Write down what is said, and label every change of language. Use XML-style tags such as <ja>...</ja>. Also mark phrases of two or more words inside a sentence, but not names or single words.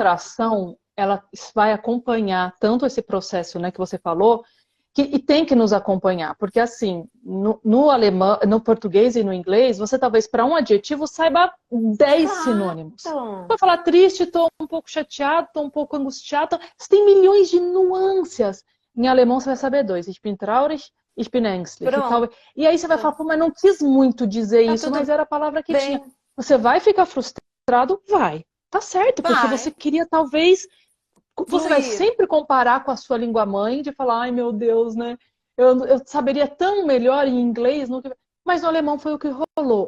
<pt>frustração, ela vai acompanhar tanto esse processo, né, que você falou, e tem que nos acompanhar, porque assim, no alemão, no português e no inglês, você talvez para um adjetivo saiba 10 sinônimos. Exato. Vai falar triste, estou um pouco chateado, estou um pouco angustiado. Você tem milhões de nuances. Em alemão você vai saber dois.</pt> <de>Ich bin traurig, ich bin ängstlich.</de> <pt>E, tal. Pronto. E aí você vai falar, pô, mas não quis muito dizer Tá isso, mas tudo era a palavra que tinha. bem. Você vai ficar frustrado? Vai. Tá certo, porque você Vai. queria talvez você vai Fluir. sempre comparar com a sua língua mãe, de falar, ai meu Deus, né? Eu saberia tão melhor em inglês, mas no alemão foi o que rolou.</pt>